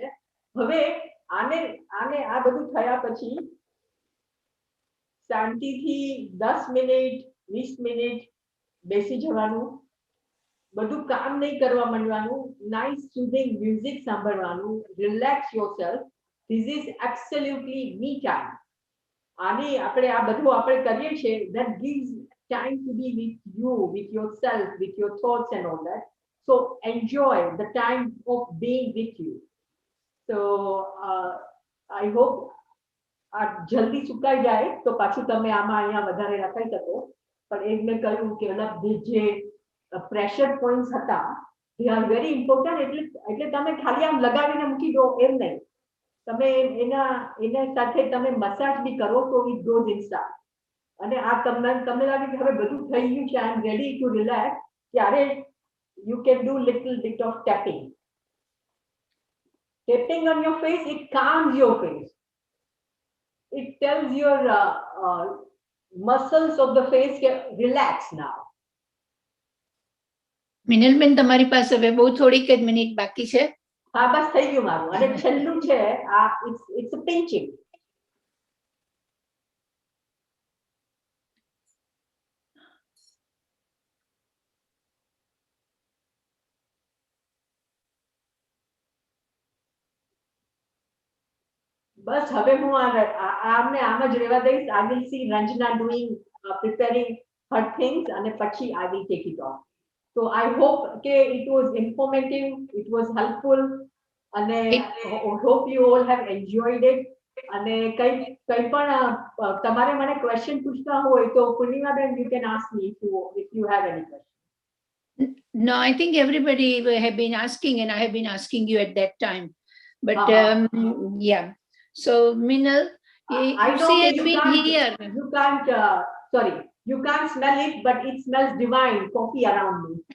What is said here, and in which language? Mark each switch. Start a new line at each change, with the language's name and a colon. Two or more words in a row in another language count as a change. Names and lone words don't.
Gujarati: હવે આને આ બધું થયા પછી શાંતિથી 10 મિનિટ 20 મિનિટ બેસી જવાનું. બધું કામ નહીં કરવા માંડવાનું,
English: nice soothing music
Gujarati: સાંભળવાનું,
English: relax yourself. this is absolutely me time.
Gujarati: આની આપણે આ બધું આપણે કરીએ છીએ,
English: that gives time to be with you, with yourself, with your thoughts and all that. So enjoy the time of being with you. So I hope
Gujarati: આ જલ્દી સુકાઈ જાય તો પાછું તમે આમાં અહીંયા વધારે રખાઈ શકો. પણ એ મેં કહ્યું કે જે
English: pressure points
Gujarati: હતા,
English: they are very important.
Gujarati: એટલે તમે ખાલી આમ લગાવીને મૂકી દો એમ નહીં. તમે એના સાથે તમે મસાજ બી કરો તો
English: it goes inside.
Gujarati: અને આ તમને લાગે કે હવે બધું થઈ ગયું છે,
English: I am ready to relax, ત્યારે you can do little bit of tapping. Tapping on your face, it calms your face. It tells your muscles of the face relax now.
Gujarati: મિનલબેન, તમારી પાસે હવે બહુ થોડીક જ મિનિટ બાકી છે. હા, બસ થઈ ગયું મારું. અને છેલ્લું છે આ,
English: it's a pinching.
Gujarati: બસ હવે હું આમને આમ જ રહેવા દઈશ.
English: I will see Ranjana doing preparing her things
Gujarati: અને પછી
English: I will take it off. So I hope it was informative, it was helpful, and I hope you all have enjoyed it.
Gujarati: અને કઈ પણ તમારે મને ક્વેશ્ચન પૂછતા હોય તો પૂર્ણિમાબેન,
English: you can ask me if you have any question. No, I think everybody have been asking, and I have been asking you at that time. But yeah. So Minal, I know she has you been can't, here. You can't, sorry, you can't smell it, but it smells divine, coffee around me.